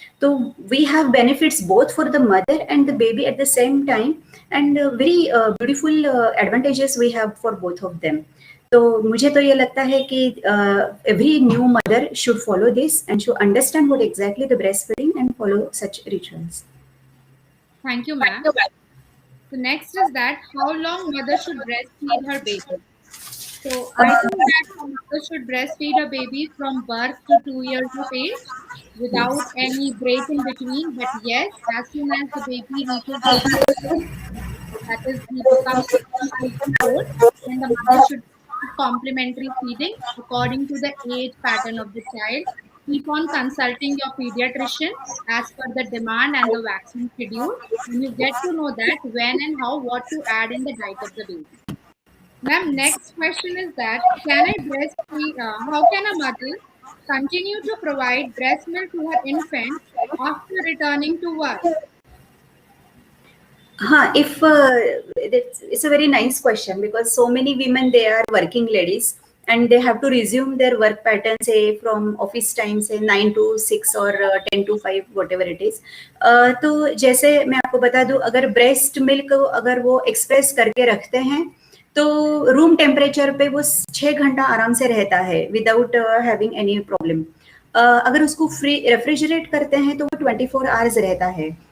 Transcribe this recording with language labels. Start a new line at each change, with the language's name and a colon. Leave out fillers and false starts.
English: तो we have benefits both for the mother and the baby at the same time, and very beautiful advantages we have for both of them.
Hindi: तो मुझे तो ये लगता है कि
English: Every new mother should follow this and should understand what exactly the breast feeding and follow such rituals. Thank you, ma'am. So next is that how long mother should breastfeed her baby. So I think that a mother should breastfeed a baby from birth to 2 years of age without any break in between. But yes, as soon as the baby reaches the that is he becomes 6 months old, then the mother should start complementary feeding according to the age pattern of the child. Keep on consulting your pediatrician as per the demand and the vaccine schedule, and you get to know that when and how what to add in the diet of the baby. Ma'am, next question is that can I breastfeed? How can a mother continue to provide breast milk to her infant after returning to work? If it's a very nice question, because so many women, they are working ladies and they have to resume their work pattern, say from office time, say 9 to 6 or 10 to 5, whatever it is.
Hindi: तो जैसे मैं आपको बता दूं, अगर breast milk अगर वो express करके रखते हैं तो रूम टेम्परेचर पे वो 6 घंटा आराम से रहता है
English: Without having any problem.
Hindi: अगर उसको फ्री रेफ्रिजरेट करते हैं तो वो 24 आवर्स रहता है.